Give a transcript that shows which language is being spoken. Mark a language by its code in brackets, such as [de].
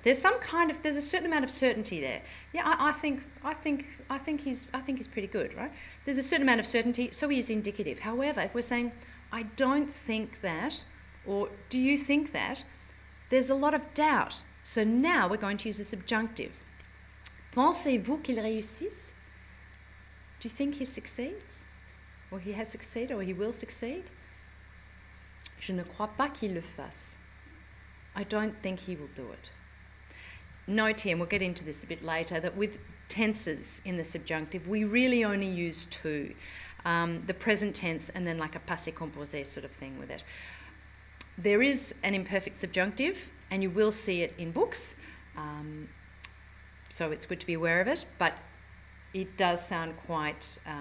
[en] There's a certain amount of certainty there. Yeah, I think he's pretty good, right? There's a certain amount of certainty, so he is indicative. However, if we're saying, I don't think that, or do you think that, there's a lot of doubt. So now we're going to use the subjunctive. [fr] Pensez-vous qu'il réussisse? [en] Do you think he succeeds? Or he has succeeded, or he will succeed? [fr] Je ne crois pas qu'il le fasse. [en] I don't think he will do it. Note here, and we'll get into this a bit later, that with tenses in the subjunctive, we really only use 2. The present tense and then like a passé composé sort of thing with it. There is an imperfect subjunctive, and you will see it in books, so it's good to be aware of it, but it does sound quite...